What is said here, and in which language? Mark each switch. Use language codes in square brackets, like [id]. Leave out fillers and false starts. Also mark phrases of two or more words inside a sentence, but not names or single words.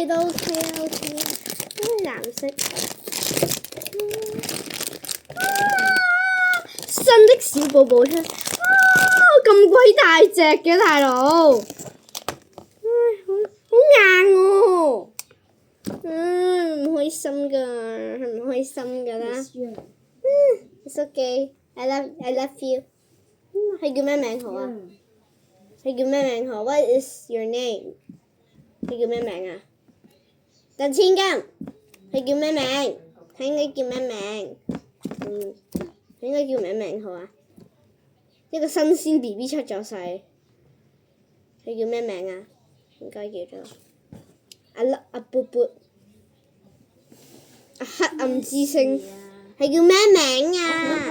[yue] 都 OK 啦。藍色。新的小寶寶出。咁鬼大隻嘅大佬。好硬喎。唔開心㗎，係唔開心㗎啦。 [en] It's okay. I love you. [yue] 係叫咩名好啊？ [en] What is your name？ [yue] 佢叫咩名啊？鄧千金，佢叫咩名？佢應該叫咩名？佢應該叫咩名好啊？一個新鮮 BB 出咗世，佢叫咩名啊？應該叫做阿卜卜，黑暗之星，係叫咩名啊？